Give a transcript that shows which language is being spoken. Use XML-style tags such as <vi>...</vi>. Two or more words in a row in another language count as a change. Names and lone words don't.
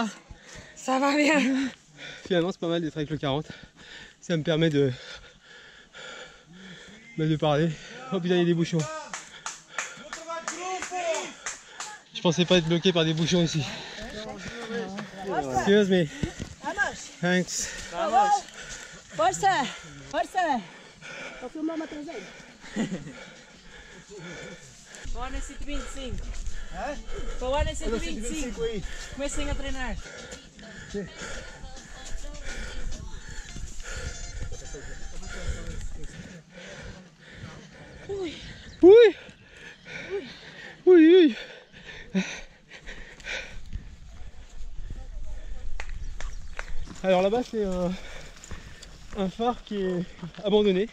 <fr>Ça va bien. Finalement c'est pas mal d'être avec le 40. Ça me permet de parler. Oh putain, il y a des bouchons. Je pensais pas être bloqué par des bouchons ici.</fr> <en>Excuse me. Thanks.</en> <pt>Força! Força! Vou filmar uma traseira. Põe nesse 25. Põe nesse 25 aí. Comecem a treinar.</pt> <fr>Oui. Oui. Oui. Alors là-bas c'est un phare qui est abandonné.</fr>